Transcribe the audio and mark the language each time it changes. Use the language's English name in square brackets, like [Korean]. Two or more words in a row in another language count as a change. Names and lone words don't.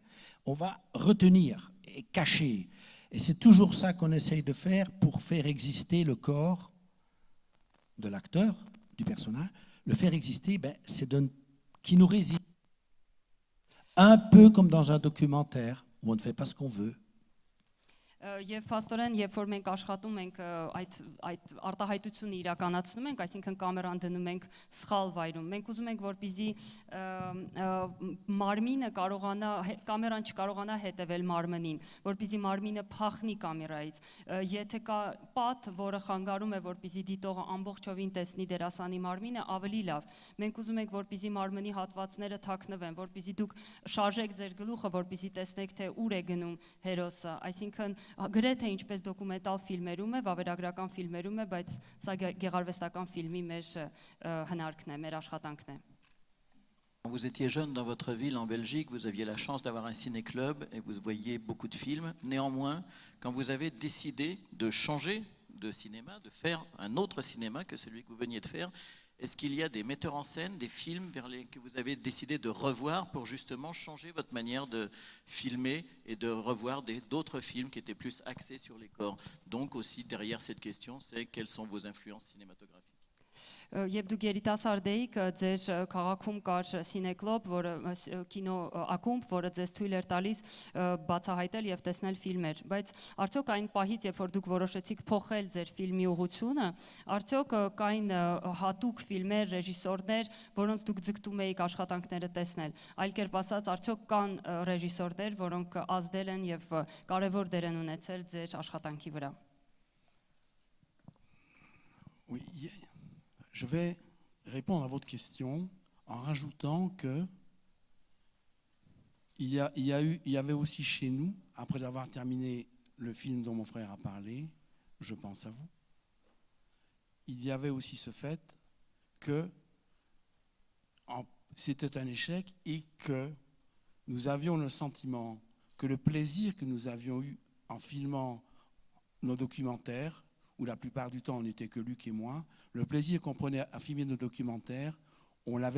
[French] On va retenir et cacher. Et c'est toujours ça qu'on essaye de faire pour faire exister le corps de l'acteur, du personnage. Le faire exister, c'est qui nous résiste. Un peu comme dans un documentaire où on ne fait pas ce qu'on veut. [Armenian] Եվ փաստորեն, երբ որ մենք աշխատում ենք այդ արտահայտությունը իրականացնում ենք, այսինքն կամերան դնում ենք սխալ վայրում։ Մենք ուզում ենք, որպեսզի մարմինը կարողանա, կամերան չկարողանա հետևել մարմնին, որպեսզի մարմինը փախնի կամերայից։ Եթե կա պատ, որը խանգարում է, որպեսզի դիտողը ամբողջովին տեսնի դերասանի մարմինը, ավելի լավ։ Մենք ուզում ենք, որպեսզի մարմնի հատվածները թաքնվեն, որպեսզի դուք շարժեք ձեր գլուխը, որպեսզի տեսնեք, թե ուր է գնում հերոսը։ Այսինքն գրեթե ինչպես դոկումենտալ ֆիլմերում է, վավերագրական ֆիլմերում է, բայց սա գեղարվեստական ֆիլմի մեր հնարքն է, մեր աշխատանքն է։ [French] Vous étiez jeune dans votre ville en Belgique, vous aviez la chance d'avoir un ciné-club et vous voyiez beaucoup de films. Néanmoins, quand vous avez décidé de changer de cinéma, de faire un autre cinéma que celui que vous veniez de faire, est-ce qu'il y a des metteurs en scène, des films que vous avez décidé de revoir pour justement changer votre manière de filmer et de revoir d'autres films qui étaient plus axés sur les corps? Donc aussi derrière cette question, c'est quelles sont vos influences cinématographiques? [Armenian] Երբ դուք երիտասարդ էիք, ձեր քաղաքում կար սինեկլոբ, որը կինո ակումբ, որը ձեզ թույլ էր տալիս բացահայտել եւ տեսնել ֆիլմեր, բայց արդյոք այն պահից, երբ որ դուք որոշեցիք փոխել ձեր ֆիլմի ուղղությունը, արդյոք կային հատուկ ֆիլմեր, ռեժիսորներ, որոնց դուք ձգտում էիք աշխատանքները տեսնել։ Այլ կերպ ասած, արդյոք կան ռեժիսորներ, որոնք ազդել են եւ կարեւոր դեր են ունեցել ձեր աշխատանքի վրա։ [French] Oui, je vais répondre à votre question en rajoutant que il y avait aussi chez nous, après avoir terminé le film dont mon frère a parlé, Je pense à vous, il y avait aussi ce fait que c'était un échec et que nous avions le sentiment que le plaisir que nous avions eu en filmant nos documentaires, où la plupart du temps on n'était que Luc et moi, le plaisir qu'on prenait à filmer nos documentaires, on l'avait perdu.